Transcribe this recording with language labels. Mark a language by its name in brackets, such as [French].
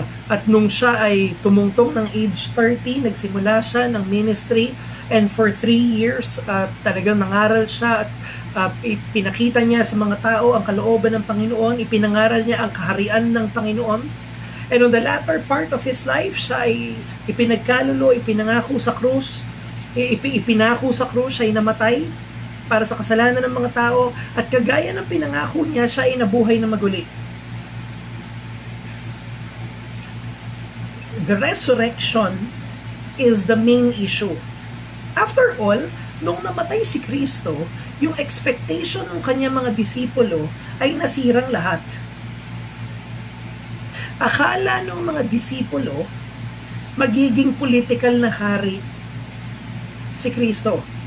[Filipino] At nung siya ay tumungtong ng age 30, nagsimula siya ng ministry, [English] and for 3 years [Filipino] talagang nangaral siya at pinakita niya sa mga tao ang kalooban ng Panginoon, ipinangaral niya ang kaharian ng Panginoon. [English] And on the latter part of his life, [Filipino] siya ay ipinagkalulo, ipinangako sa krus, ipinako sa krus, siya ay namatay para sa kasalanan ng mga tao, at kagaya ng pinangako niya, siya ay nabuhay na maguli. [English] The resurrection is the main issue. [Filipino] After all, nung namatay si Kristo, yung expectation ng kanyang mga disipulo ay nasirang lahat. Akala ng mga disipulo, magiging political na hari si Kristo.